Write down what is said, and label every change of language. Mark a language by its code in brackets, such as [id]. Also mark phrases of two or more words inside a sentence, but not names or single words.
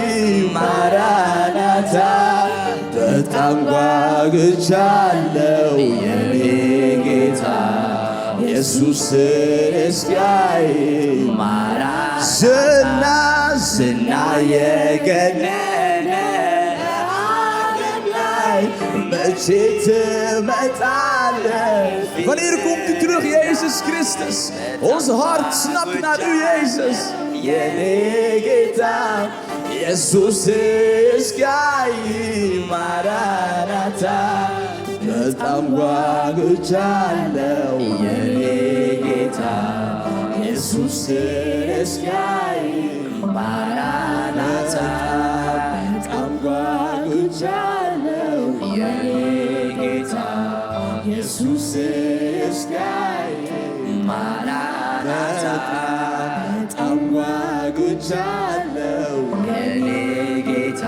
[am] ማራናታ በጣም ጓጉቻለሁ የኔ ጌታ ኢየሱስን እስኪያይ ዝና የገነነ ዓለም ላይ መቼ ትመጣለህ? [nl] Wanneer komt u terug, Jezus Christus? Ons hart snapt naar u, Jezus. [am] የኔ ጌታ ኢየሱስን እስኪያይ ማራናታ በጣም ጓጉቻለሁ የኔ ጌታ ኢየሱስን እስኪያይ ማራናታ በጣም ጓጉቻለሁ የኔ ጌታ ኢየሱስን እስኪያይ ማራናታ በጣም ጓጉቻለሁ የኔ ጌታ